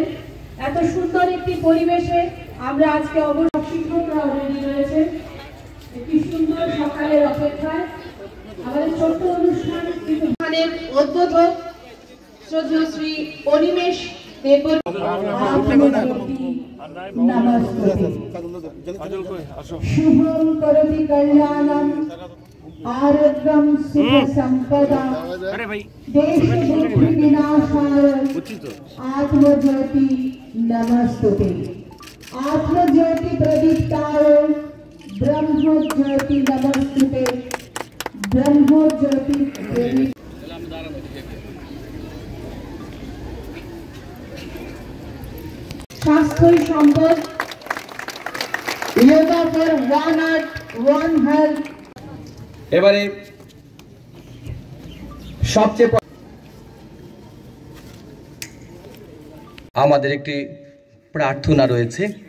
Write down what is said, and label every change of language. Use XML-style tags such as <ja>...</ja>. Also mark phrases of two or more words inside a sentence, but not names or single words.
<bn>এত সুন্দর একটি পরিবেশে আমরা আজকে শিক্ষকরা অলরেডি রয়েছে একটি সুন্দর সকালের অপেক্ষায়। আমাদের ছোট্ট অনুষ্ঠান কিন্তু উদ্বোধক শ্রদ্ধেয় শ্রী অনিমেষ দেববর্মা</bn> <sa>শুভম করতি কল্যাণম आरोग्यम सुख संपदा देश दुख विनाशाय आत्मज्योति नमस्तुते आत्मज्योति प्रदीप्ताय ब्रह्मज्योति नमस्तुते ब्रह्मज्योति स्वास्थ्य संपद</sa> <en>yoga for one art one health.</en> <bn>এবারে সবচেয়ে আমাদের একটি প্রার্থনা রয়েছে,</bn>